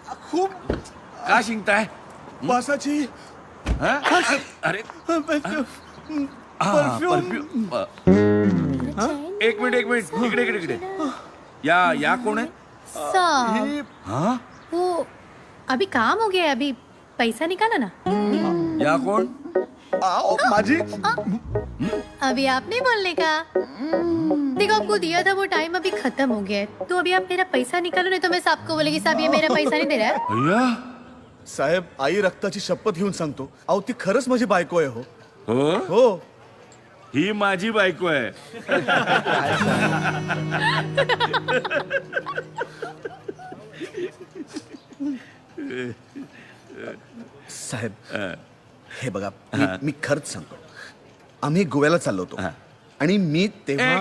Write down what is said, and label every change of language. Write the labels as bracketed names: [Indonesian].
[Marathi] खूप का शिंकताय? वासाची. अरे एक मिनिट इकडे या कोण आहे? [Hindi] साहब वो अभी काम हो गया अभी पैसा निकाला ना. [Marathi] या कोण? माझी. [Hindi] अभी आप नहीं बोलने का. देखो आपको दिया था वो टाइम अभी खत्म हो गया है तो अभी आप मेरा पैसा निकालो नहीं तो मैं साहब को बोलेगी साहब ये मेरा पैसा नहीं दे रहा है. [Marathi] अय्या साहेब आई रक्ताची शपथ घेऊन सांगतो अहो ती खरंच माझी बायको आहे. हो हो हो ही माझी बायको आहे. साहेब हे बघा मी खरंच सांगतो आम्ही गोव्याला चाललो होतो आणि मी तेव्हा.